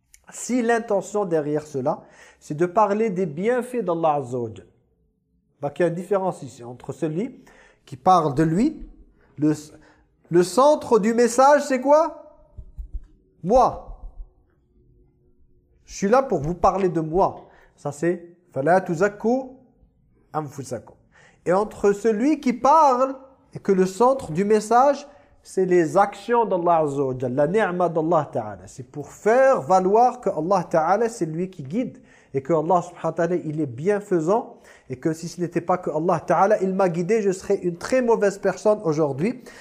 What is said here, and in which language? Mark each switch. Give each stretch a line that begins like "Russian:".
French: Si l'intention derrière cela, c'est de parler des bienfaits d'Allah Azza wa Jal. Donc il y a une différence ici entre celui qui parle de lui. Le centre du message, c'est quoi? Moi. Je suis là pour vous parler de moi. Ça c'est
Arabic: فَلَا تُزَكُّ أَنفُسَكُمْ.
French: Et entre celui qui parle et que le centre du message, c'est les actions d'Allah Azza wa Jalla, la ni'ma d'Allah Ta'ala. C'est pour faire valoir que Allah Ta'ala, c'est lui qui guide et que Allah Subhanahu wa Ta'ala, il est bienfaisant et que si ce n'était pas que Allah Ta'ala, il m'a guidé, je serais une très mauvaise personne aujourd'hui.